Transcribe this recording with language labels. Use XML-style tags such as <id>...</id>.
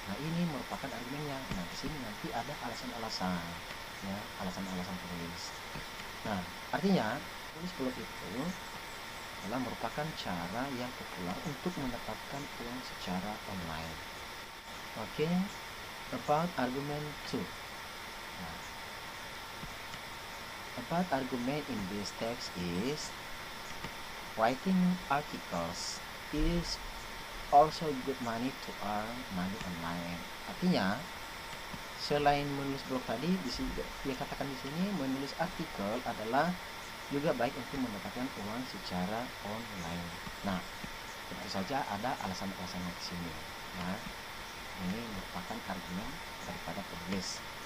<id>Nah, ini merupakan argumennya. Nah, di sini nanti ada alasan-alasan, ya, alasan-alasan penulis. Nah, artinya tulis blog itu adalah merupakan cara yang populer untuk mendapatkan uang secara online.</id> <en>Oke, about argument 2. Nah, about argument in this text is writing articles is also good money to earn money online.</en> <id>Artinya, selain menulis blog tadi, dia katakan di sini menulis artikel adalah juga baik untuk mendapatkan uang secara online. Nah, tentu saja ada alasan-alasannya di sini. Ya, ini merupakan argumen daripada penulis.</id>